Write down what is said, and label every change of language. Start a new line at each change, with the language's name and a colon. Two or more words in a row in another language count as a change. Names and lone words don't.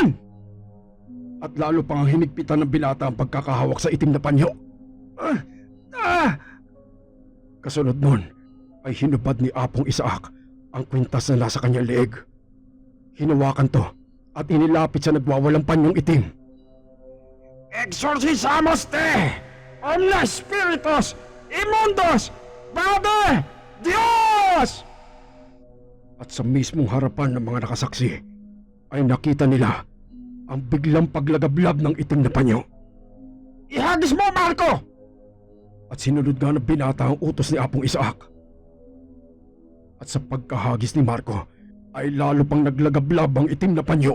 Filipino: At lalo pang hinigpitan ng binata ang pagkakahawak sa itim na panyo. Kasunod nun ay hinubad ni Apong Isaac ang kwintas na nasa kanyang leeg. Hinawakan to at inilapit sa nagwawalang panyong itim.
Latin: Exorcisamos te, omnes spiritus immundos, vade Dios!
Filipino: At sa mismong harapan ng mga nakasaksi ay nakita nila ang biglang paglagablab ng itim na panyo. Ihagis mo, Marco! At sinunod nga ng binata ang utos ni Apong Isaac. At sa pagkahagis ni Marco ay lalo pang naglagablab ang itim na panyo.